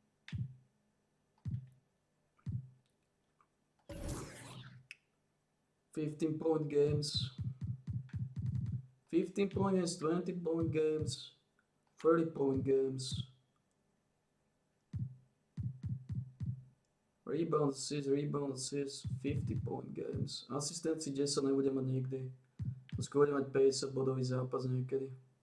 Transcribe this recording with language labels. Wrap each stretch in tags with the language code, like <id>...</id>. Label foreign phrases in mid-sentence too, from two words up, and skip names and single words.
<en>$15-point games. 15-point games, 20-point games, 30-point games. Rebound assists, 50-point games.</en> <sk>Asistencii 10 nebude mať nikdy. Skôr bude mať 50 bodový zápas niekedy.</sk>